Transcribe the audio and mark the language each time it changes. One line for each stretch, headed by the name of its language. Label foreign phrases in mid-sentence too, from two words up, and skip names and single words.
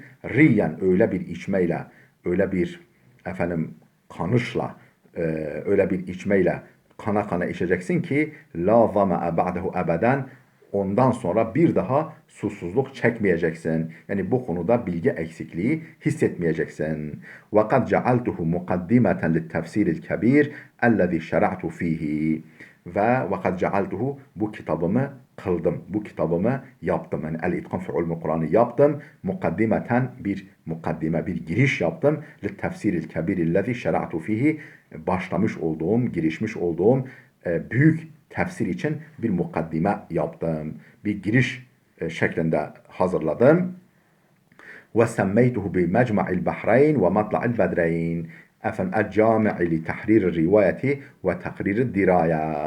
Turkish: Riyen öyle bir içmeyle, öyle bir efendim kanışla, öyle bir içmeyle kana kana içeceksin ki
Arabic: لا ظمأ بعده أبدا
Turkish: ondan sonra bir daha susuzluk çekmeyeceksin. Yani bu konuda bilgi eksikliği hissetmeyeceksin.
Arabic: وَقَدْ جَعَلْتُهُ مُقَدِّمَةً لِلتَّفْسِيرِ الْكَبِيرِ الَّذِي شَرَعْتُ ف۪يهِ ve وَقَدْ جَعَلْتُهُ
Turkish: bu kitabımı kıldım. Bu kitabımı yaptım. Yani El-İtkan fi Ulumul Kur'an'ı yaptım. Mukaddimeten bir mukaddime, bir giriş yaptım.
Arabic: لِلتَّفْسِيرِ الْكَبِيرِ الَّذِي شَرَعْتُ ف۪يهِ
Turkish: başlamış olduğum, girişmiş olduğum büyük tefsir için bir mukaddime yaptım. Bir giriş şeklinde hazırladım.
Arabic: وسميته بمجمع البحرين ومطلع البدرين. Efendim الجامع لتحرير الرواية وتقرير الدراية.